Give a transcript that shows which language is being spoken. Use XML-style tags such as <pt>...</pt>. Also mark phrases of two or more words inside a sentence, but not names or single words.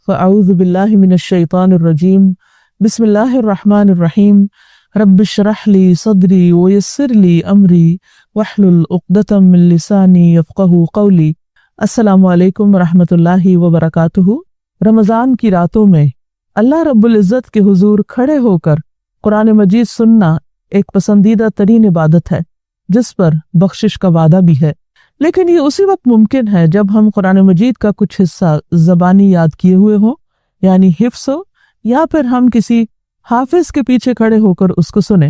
<ar>فأعوذ بالله من الشيطان الرجيم بسم الله الرحمن الرحيم رب اشرح لي صدري ويسر لي أمري واحلل عقدة من لساني يفقهوا قولي. السلام عليكم رحمة الله وبركاته.</ar> <ur>رمضان کی راتوں میں اللہ رب العزت کے حضور کھڑے ہو کر قرآن مجید سننا ایک پسندیدہ ترین عبادت ہے جس پر بخشش کا وعدہ بھی ہے. لیکن یہ اسی وقت ممکن ہے جب ہم قرآن مجید کا کچھ حصہ زبانی یاد کیے ہوئے ہو، یعنی حفظ ہو، یا پھر ہم کسی حافظ کے پیچھے کھڑے ہو کر اس کو سنے.</ur>